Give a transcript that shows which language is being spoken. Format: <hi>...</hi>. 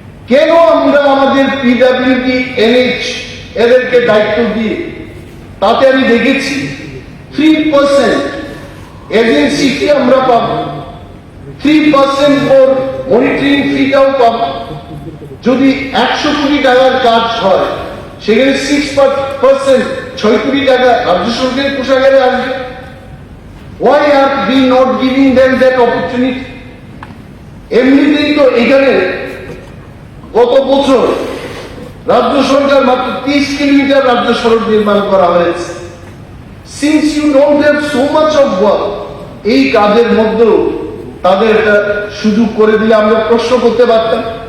<bn>কেন আমরা আমাদের PWD, NH এদেরকে দায়িত্ব দিয়ে, তাতে আমি দেখেছি 3% এজেন্সি ফি আমরা পাবো, 3% ফর মনিটরিং ফিটাও পাবো। যদি 100 কোটি টাকার কাজ হয়, সেখানে 6%, 6 কোটি টাকা রাজ্য সরকারের কোষাগারে আসবে।</bn> <en>Why are we not giving them that opportunity?</en> <bn>এমনিতেই তো এখানে গত বছর রাজ্য সরকার মাত্র 30 কিলোমিটার রাজ্য সড়ক নির্মাণ করা হয়েছে।</bn> <en>Since you don't have so much of work,</en> <bn>এই কাজের মধ্যেও তাদের একটা সুযোগ করে দিলে আমরা প্রশ্ন করতে পারতাম।</bn>